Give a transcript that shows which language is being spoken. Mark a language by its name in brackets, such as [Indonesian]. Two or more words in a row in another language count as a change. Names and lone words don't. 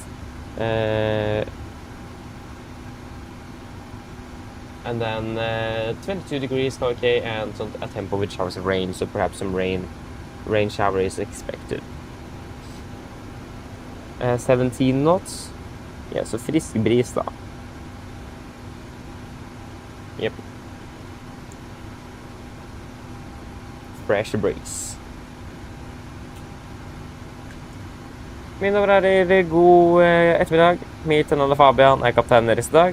[English] And then 22 degrees okay, and a tempo with showers of rain, so perhaps some rain shower is expected. 17 knots. [Norwegian] Ja, så frisk bris da. Yep. [English] Fresh breeze. [Norwegian] Mine damer og herrer, god ettermiddag. Mitt navn er Fabian, jeg er kaptein deres i dag.